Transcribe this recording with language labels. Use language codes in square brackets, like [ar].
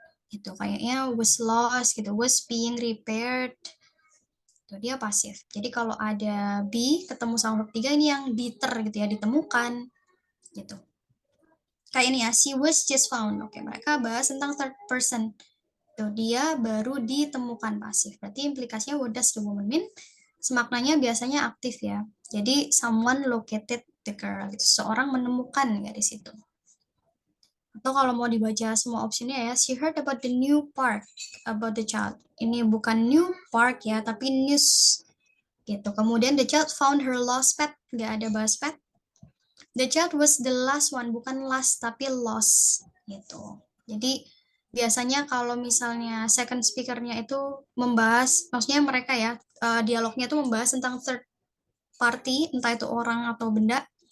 [id] Gitu kayaknya [en] was lost [id] gitu, [en] was being repaired. [id] Itu dia pasif. Jadi kalau ada be ketemu sama verb 3 ini yang diter gitu ya, ditemukan gitu. Kayak ini ya, [en] she was just found. [id] Oke, mereka bahas tentang third person. Tuh, dia baru ditemukan pasif. Berarti implikasinya [en] what does the woman mean? [id] Semaknanya biasanya aktif ya. Jadi [en] someone located the girl, [id] gitu. Seorang menemukan ya di situ. Atau kalau mau dibaca semua opsinya ya, [en] she heard about the new park about the child. [id] Ini bukan [en] new park [id] ya, tapi news gitu. Kemudian [en] the child found her lost pet, [id] nggak ada bahas pet. [en] The child was the last one, [id] bukan last tapi lost gitu. Jadi biasanya kalau misalnya second speaker-nya itu membahas, maksudnya mereka ya, dialognya itu membahas tentang third party, entah itu orang atau benda.